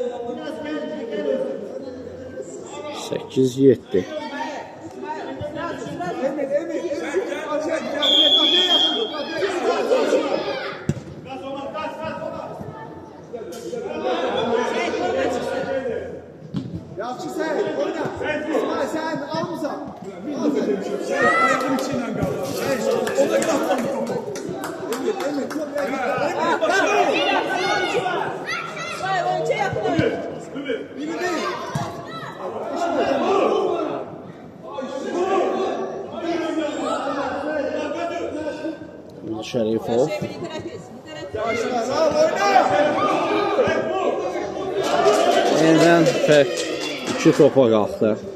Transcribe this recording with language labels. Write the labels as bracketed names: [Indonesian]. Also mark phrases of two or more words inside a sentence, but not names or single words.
[Azerbaijani] 8-7. Yaxşı sen, oyna. İsmail sen almısan. [Turkish] İsmail önce yakın. [Azerbaijani] Şərifov. Yenidən fərq 2 topa qalxdı.